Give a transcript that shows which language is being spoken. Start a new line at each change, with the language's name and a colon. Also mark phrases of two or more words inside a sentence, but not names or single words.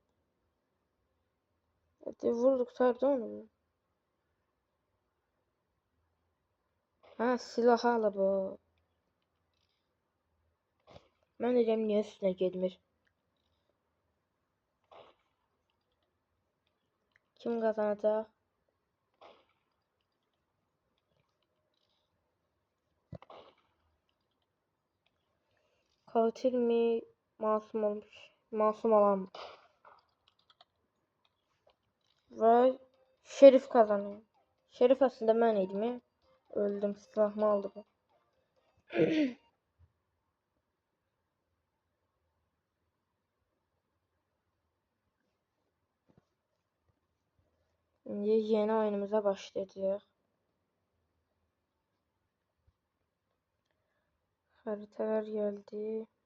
Azerbaijani: Vurduq sardı onu. Hə, silah alıb o. Mən deyirəm niyə üstünə getmir? Kim qazanacaq?
Turkish: Katil mi? Masum olmuş. Masum olan mı? Və şerif kazanıyor.
Azerbaijani: Şerif aslında mən idim. Öldüm. Silahımı aldı bu. İndi yeni oyunumuza başlayacağıq.
Turkish: Haritalar geldi.